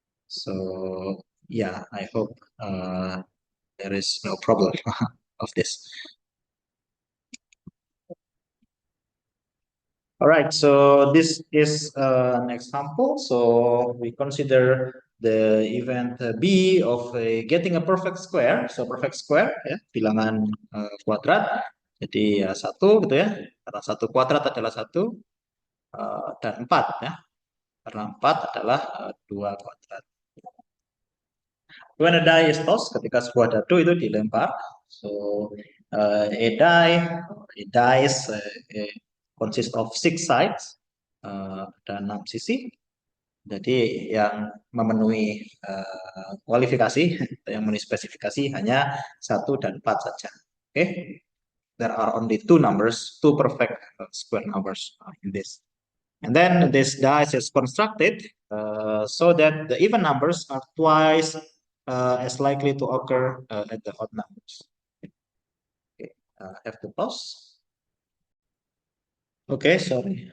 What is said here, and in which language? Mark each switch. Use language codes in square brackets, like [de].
[en] So yeah, I hope there is no problem of this. All right, so this is an example. So we consider the event B of getting a perfect square. [id] So perfect square ya, bilangan kuadrat. Jadi ya satu gitu ya. Karena satu kuadrat adalah satu dan empat ya. Karena empat adalah dua kuadrat. [en] When a die is tossed, [id] ketika sebuah dadu itu dilempar, [en] so a dice consists of 6 sides, [id] ada 6 sisi. Jadi yang memenuhi kualifikasi, yang memenuhi spesifikasi hanya 1 dan 4 saja. [en] Oke, okay? There are only two numbers, two perfect square numbers in this. And then this dice is constructed so that the even numbers are twice as likely to occur at the odd numbers. Okay, have to pause. Okay, sorry.